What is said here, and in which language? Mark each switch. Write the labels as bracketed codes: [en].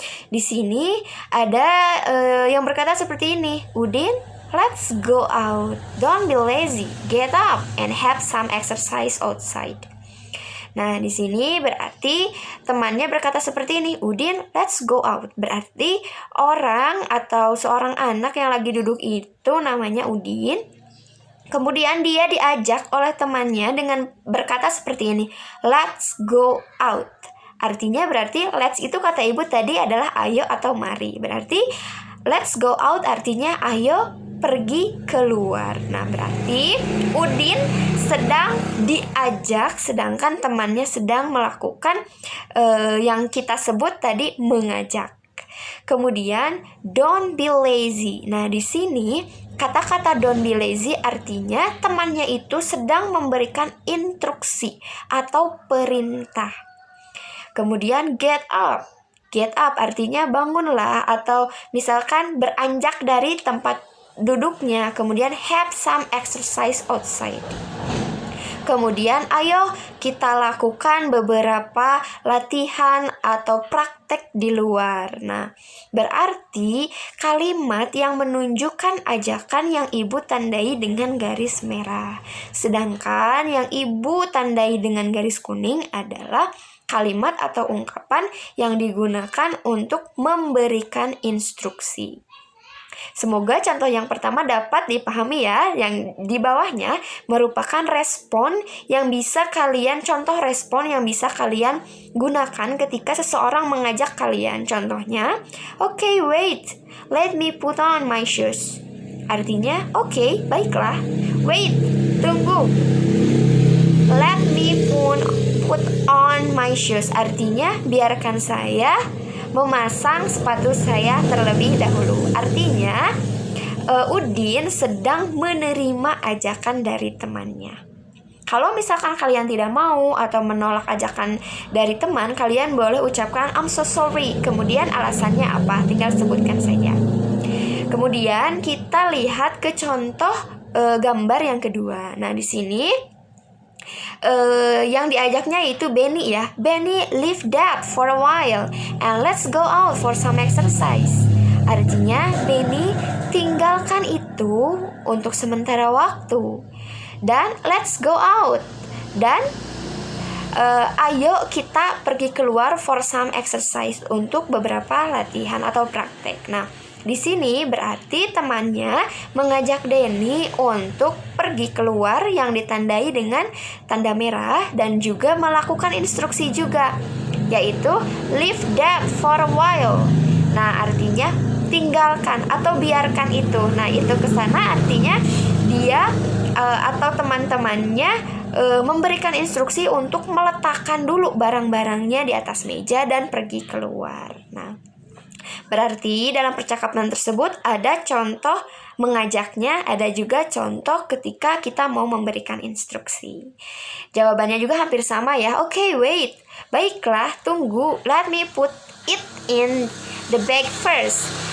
[id] Di sini ada yang berkata seperti ini. [en] Udin, let's go out. Don't be lazy. Get up and have some exercise outside. [id] Nah, di sini berarti temannya berkata seperti ini, Udin, [en] let's go out. [id] Berarti orang atau seorang anak yang lagi duduk itu namanya Udin. Kemudian dia diajak oleh temannya dengan berkata seperti ini, [en] let's go out. [id] Artinya berarti let's itu kata ibu tadi adalah ayo atau mari. Berarti [en] let's go out [id] artinya ayo pergi keluar. Nah, berarti Udin sedang diajak, sedangkan temannya sedang melakukan yang kita sebut tadi mengajak. Kemudian [en] don't be lazy. [id] Nah, di sini kata-kata don't be lazy artinya temannya itu sedang memberikan instruksi atau perintah. [en] Kemudian get up. Get up [id] artinya bangunlah, atau misalkan beranjak dari tempat duduknya. [en] Kemudian have some exercise outside. [id] Kemudian ayo kita lakukan beberapa latihan atau praktek di luar. Nah, berarti kalimat yang menunjukkan ajakan yang ibu tandai dengan garis merah. Sedangkan yang ibu tandai dengan garis kuning adalah kalimat atau ungkapan yang digunakan untuk memberikan instruksi. Semoga contoh yang pertama dapat dipahami ya. Yang di bawahnya merupakan respon yang bisa kalian, contoh respon yang bisa kalian gunakan ketika seseorang mengajak kalian. [en] Contohnya, okay, wait, let me put on my shoes. [id] Artinya, okay, baiklah. Wait, tunggu. [en] Let me put on my shoes. [id] Artinya, biarkan saya memasang sepatu saya terlebih dahulu. Artinya Udin sedang menerima ajakan dari temannya. Kalau misalkan kalian tidak mau atau menolak ajakan dari teman, kalian boleh ucapkan [en] I'm so sorry. [id] Kemudian alasannya apa? Tinggal sebutkan saja. Kemudian kita lihat ke contoh gambar yang kedua. Nah, di sini yang diajaknya itu Benny ya. [en] Benny, leave that for a while and let's go out for some exercise. [id] Artinya Benny, tinggalkan itu untuk sementara waktu dan [en] let's go out. [id] Dan ayo kita pergi keluar [en] for some exercise, [id] untuk beberapa latihan atau praktek. Nah, di sini berarti temannya mengajak Denny untuk pergi keluar yang ditandai dengan tanda merah dan juga melakukan instruksi juga, yaitu [en] leave that for a while. [id] Nah, artinya tinggalkan atau biarkan itu. Nah, itu kesana artinya dia atau teman-temannya memberikan instruksi untuk meletakkan dulu barang-barangnya di atas meja dan pergi keluar. Nah, berarti dalam percakapan tersebut ada contoh mengajaknya, ada juga contoh ketika kita mau memberikan instruksi. Jawabannya juga hampir sama ya. [en] Okay, wait. [id] Baiklah, tunggu. [en] Let me put it in the bag first.